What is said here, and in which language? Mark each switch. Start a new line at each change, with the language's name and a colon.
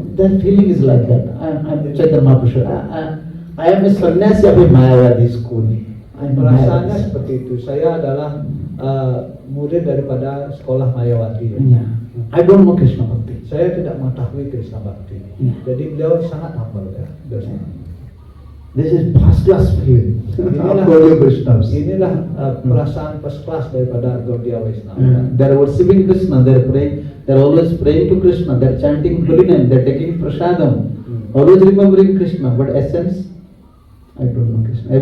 English: Their feeling is like that. I'm Chaitanya Mahaprabhu. I am a sannyasi of a Mayavadi school.
Indonesian: perasaannya seperti itu. Saya adalah murid daripada sekolah Mayawati. Yeah.
English: I don't know Krishna Bhakti.
Indonesian: Saya tidak mengetahui Krishna Bhakti. Jadi beliau sangat humble ya.
English: This is first class feeling of
Indonesian: Inilah,
English: Gaudiya Vaishnavas.
Indonesian: inilah perasaan first class daripada Gaudiya Vaishnava.
English: They're worshipping Krishna, they're praying, they're always praying to Krishna, they're chanting holy name, they're taking prasadam, always remembering Krishna, but essence, I don't know Krishna.